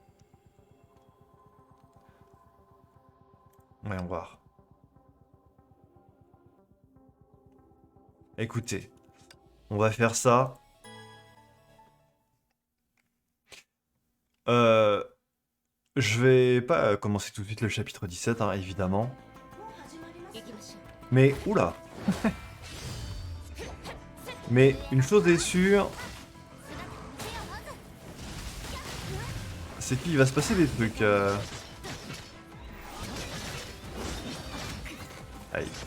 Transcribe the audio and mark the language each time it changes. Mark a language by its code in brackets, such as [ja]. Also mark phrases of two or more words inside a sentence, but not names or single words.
[fr] Ouais, on va voir. Écoutez, on va faire ça. Je vais pas commencer tout de suite le chapitre 17, hein, évidemment. [ja] 行きましょう。 [fr] Mais, oula. Mais une chose est sûre, c'est qu'il va se passer des trucs. Aïe.